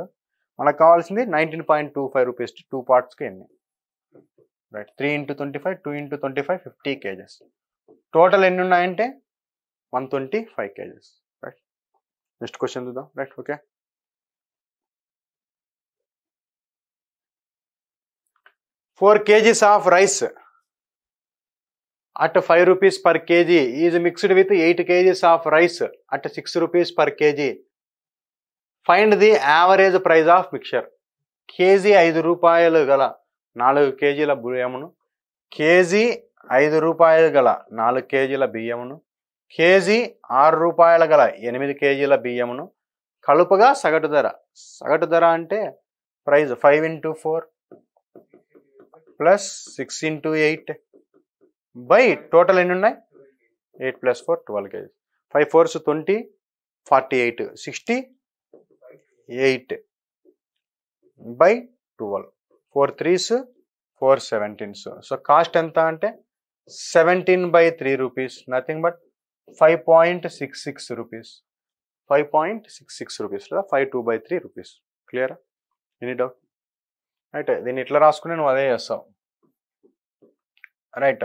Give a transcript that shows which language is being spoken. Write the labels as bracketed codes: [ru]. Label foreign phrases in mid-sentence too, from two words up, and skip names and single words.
[te] మనకు కావాల్సింది 19.25 రూపీస్ 2 partsకి ఎన్ని, రైట్. 3 × 25 2 × 25 50 kgs, టోటల్ ఎన్ని ఉన్నాయంటే 125 kgs, రైట్. [en] next question [te] చూద్దాం, రైట్. [en] ఓకే, 4 kgs of rice at 5 rupees per kg is mixed with 8 kgs of rice at 6 rupees per kg. Find the average price of mixture. [te] కేజీ 5 రూపాయలు గల 4 kgల బియ్యమును, కేజీ 5 రూపాయలు గల 4 kgల బియ్యమును, కేజీ 6 రూపాయల గల 8 kgల బియ్యమును కలుపుగా సగటు ధర అంటే ప్రైస్ 5 × 4 ప్లస్ 6 × 8 బై టోటల్ ఎన్ని ఉన్నాయి 8 + 4 12 kgs, 5 4s 20 48 68 బై 12, 4 3s 4 17s. [en] so cost [te] ఎంత అంటే [en] 17/3 rupees, nothing but 5.66 rupees, 5.66 rupees లేదా 52/3 rupees. [te] క్లియరా, [en] any doubt, [te] రైట్. దీన్ని ఇట్లా రాసుకుని నువ్వు అదే చేస్తావు, రైట్.